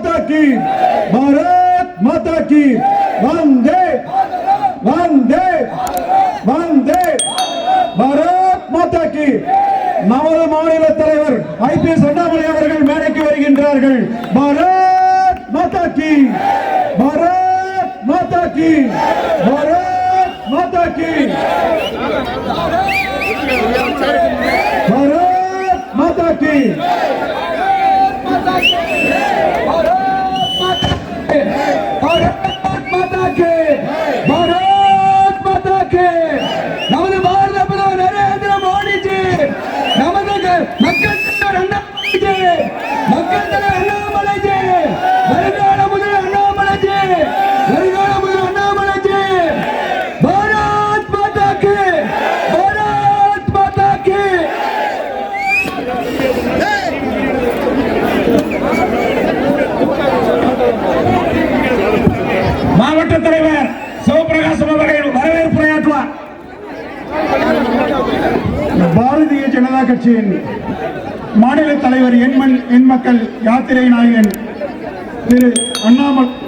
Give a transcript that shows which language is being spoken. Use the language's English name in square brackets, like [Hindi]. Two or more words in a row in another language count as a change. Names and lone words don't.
[Hindi] की, भारत माता की, वंदे वंदे वंदे भारत माता की. [Tamil] நமது மாநில தலைவர் ஐபிஎஸ் அண்ணாமலை அவர்கள் மேடைக்கு வருகின்றார்கள். [Hindi] भारत माता की, भारत माता की, भारत माता की, भारत माता की, भारत माता के, भारत माता के. [Tamil] நமது பாரத பிரதமர் நரேந்திர மோடி ஜி, நமது மக்கள் தலைவர் அண்ணாமலை ஜி, மக்கள் தலைவர் அண்ணாமலை ஜி, வருங்கால முதல் அண்ணாமலை ஜி, வருங்கால முதல் அண்ணாமலை ஜி. [Hindi] भारत माता के, भारत माता के. [Tamil] மாவட்ட தலைவர் சிவபிரகாசம் அவர்கள் வரவேற்புரையாற்றுவார். பாரதிய ஜனதா கட்சியின் மாநில தலைவர் என் மக்கள் யாத்திரை நாயகன் திரு அண்ணாமலை,